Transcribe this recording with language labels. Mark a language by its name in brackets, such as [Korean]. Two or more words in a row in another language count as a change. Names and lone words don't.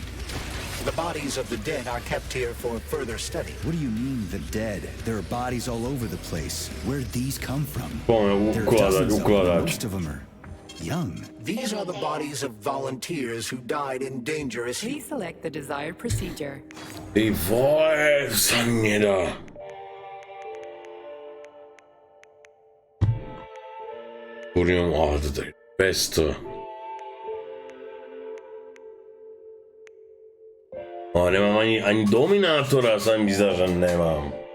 [English] The bodies of the dead are kept here for further study. What do you mean, the dead? There are bodies all over the place. Where'd these come from? [Slovak] Poďme [English] There are dozens of them. [Slovak] ukladať. [English] Most of them are young. These are the bodies of volunteers who died in dangerous Please select the desired procedure. [Slovak] Ty vole, sa nedá. Kurňom, toto je 500. No, nemám ani dominátora, sa mi zdá, že nemám.